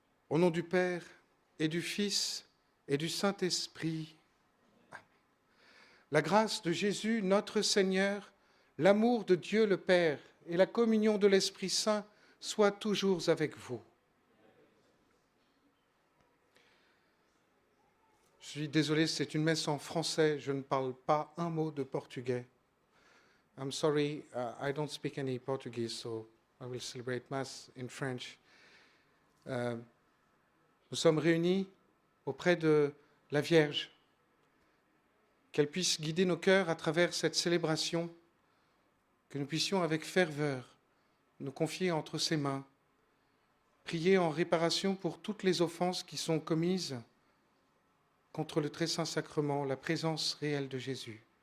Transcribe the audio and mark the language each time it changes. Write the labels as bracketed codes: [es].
[fr] Au nom du Père et du Fils et du Saint-Esprit, la grâce de Jésus, notre Seigneur, l'amour de Dieu le Père et la communion de l'Esprit Saint soient toujours avec vous. Je suis désolé, c'est une messe en français, je ne parle pas un mot de portugais. [en] I'm sorry, I don't speak any Portuguese, so I will celebrate Mass in French. [fr] Nous sommes réunis auprès de la Vierge, qu'elle puisse guider nos cœurs à travers cette célébration, que nous puissions avec ferveur nous confier entre ses mains, prier en réparation pour toutes les offenses qui sont commises contre le très saint sacrement, la présence réelle de Jésus.